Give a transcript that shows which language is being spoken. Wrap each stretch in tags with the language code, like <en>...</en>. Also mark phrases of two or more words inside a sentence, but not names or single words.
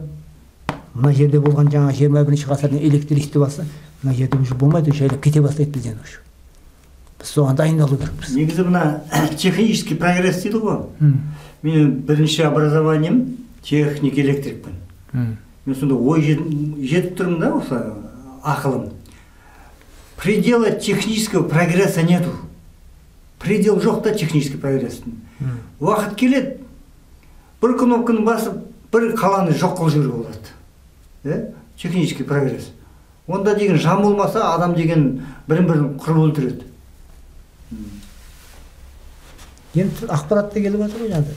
<kk>Мына жерде болған жаңа 21-ші ғасырдың электристі басы, мына жерде уже болмайды, жайлап кете бастайды бізден уже. Біз соған дайындалу керекпіз. Негізі мына</kk> <ru>технический прогресс</ru> <kk>дейді ғой. Мен бірінші образованием техник электрикпін. Мен сонда ой жетіп тұрмын да, осы ақылым.</kk> <ru>Предела технического прогресса нету.</ru> <kk>Предел жоқ та технический прогресстің. Уақыт келеді, бір кнопканы басып, бір қаланы жоқ қылып жіберуге болады.</kk> <ru>Технический прогресс.</ru> <kk>Онда деген жан болмаса, адам деген бірін-бірін қырып өлтіреді. Енді ақпаратта келіп жатыр ғой, жаңағыдай.</kk>